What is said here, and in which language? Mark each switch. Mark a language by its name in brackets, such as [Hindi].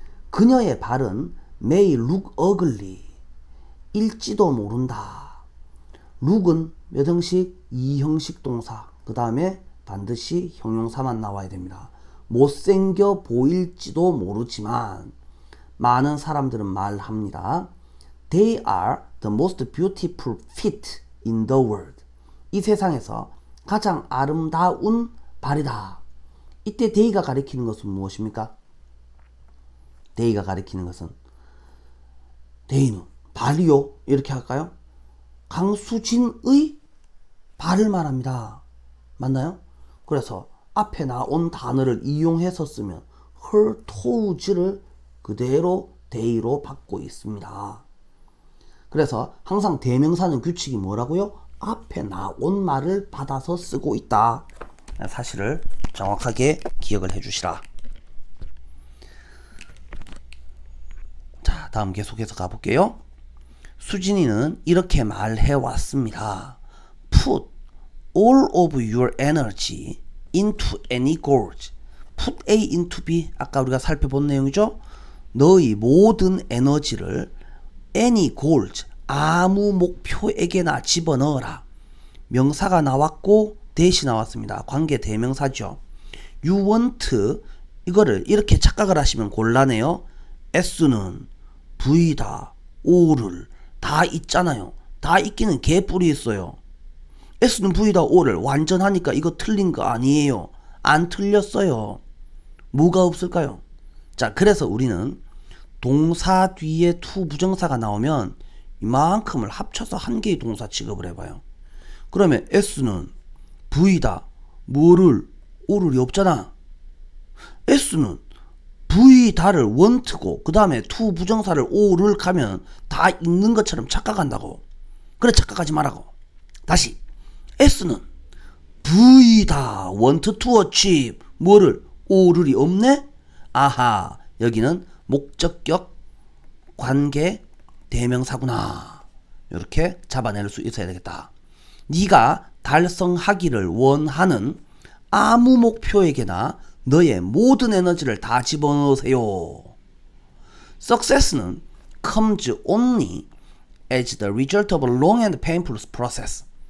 [Korean] 그녀의 발은 [English] may look ugly [Korean] 일지도 모른다. look은 몇 형식? 2형식 동사 그 다음에 반드시 형용사만 나와야 됩니다. 못생겨 보일지도 모르지만 많은 사람들은 말합니다. [English] They are the most beautiful feet in the world. [Korean] 이 세상에서 가장 아름다운 발이다. 이때 they가 가리키는 것은 무엇입니까? they가 가리키는 것은 they는 발이요 이렇게 할까요? 강수진의 발을 말합니다. 맞나요? 그래서 앞에 나온 단어를 이용해서 쓰면 [English] her toes [Korean] 를 그대로 they로 받고 있습니다. 그래서 항상 대명사는 규칙이 뭐라고요? 앞에 나온 말을 받아서 쓰고 있다. 사실을 정확하게 기억을 해주시라. 자, 다음 계속해서 가볼게요. 수진이는 이렇게 말해왔습니다. [English] Put all of your energy into any goals. Put A into B. [Korean] 아까 우리가 살펴본 내용이죠. 너의 모든 에너지를 [English] any goals. [Korean] 아무 목표에게나 집어넣어라. 명사가 나왔고 대시 나왔습니다. 관계 대명사죠. [English] You want [Korean] 이거를 이렇게 착각을 하시면 곤란해요. S는 V다. O를 다 있잖아요. 다 있기는 개뿔이 있어요. S는 V다. O를 완전하니까 이거 틀린 거 아니에요. 안 틀렸어요. 뭐가 없을까요? 자, 그래서 우리는 동사 뒤에 to 부정사가 나오면 이만큼을 합쳐서 한 개의 동사 취급을 해봐요. 그러면 S는 V다. 뭐를? O를이 없잖아. S는 V다를 want고 그 다음에 to 부정사를 O를 가면 다 있는 것처럼 착각한다고. 그래 착각하지 말라고. 다시 S는 V다. [English] want to achieve 뭐를? [Korean] O를이 없네? 아하 여기는 목적격 관계 대명사구나. 이렇게 잡아낼 수 있어야 되겠다. 네가 달성하기를 원하는 아무 목표에게나 너의 모든 에너지를 다 집어넣으세요. [English] Success는 comes only as the result of a long and painful process.